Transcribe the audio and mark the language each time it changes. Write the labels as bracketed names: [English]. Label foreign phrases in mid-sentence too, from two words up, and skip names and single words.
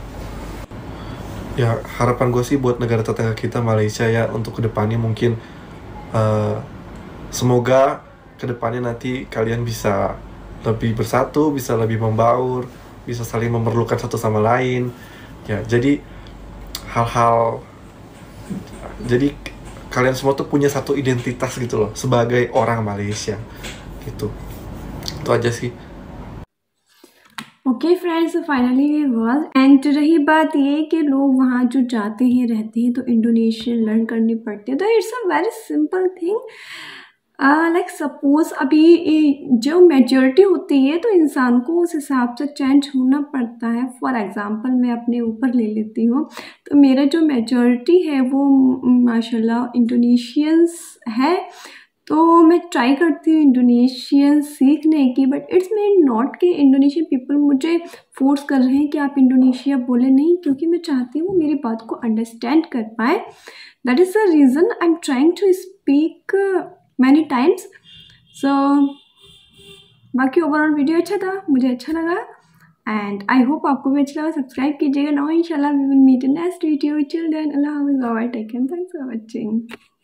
[Indonesian] Ya harapan gue sih buat negara tetangga kita Malaysia ya, untuk kedepannya mungkin semoga kedepannya nanti kalian bisa lebih bersatu, bisa lebih membaur, bisa saling memerlukan satu sama lain. Ya, jadi hal-hal. Jadi kalian semua tuh punya satu identitas gitu loh sebagai orang Malaysia gitu. Itu aja sih. [English] okay friends, finally we was and [Hindi] रही बात ये कि लोग वहाँ जो जाते हैं रहते हैं तो [English] Indonesian learn [Hindi] करनी पड़ती है, तो [English] it's a very simple thing. like suppose [Hindi] अभी जो मेजॉरिटी होती है तो इंसान को उस हिसाब से चेंज होना पड़ता है। [English] for example [Hindi] मैं अपने ऊपर ले लेती हूँ, तो मेरा जो मेजॉरिटी है वो माशाल्लाह इंडोनेशियंस है, तो मैं ट्राई करती हूँ इंडोनेशियन सीखने की। [English] but it's mean not [Hindi] कि [English] Indonesian people [Hindi] मुझे फोर्स कर रहे हैं कि आप इंडोनेशिया बोले, नहीं, क्योंकि मैं चाहती हूँ मेरी बात को अंडरस्टैंड कर पाए। [English] that is the reason I am trying to speak many times. [Hindi] सो बाकी [English] overall video [Hindi] अच्छा था, मुझे अच्छा लगा [English] and I hope [Hindi] आपको भी अच्छा लगा। सब्सक्राइब कीजिएगा ना, [English] इंशाल्लाह we will meet in next video. till then [Hindi] अल्लाह हाफिज़, [English] bye bye, take care, thanks for watching.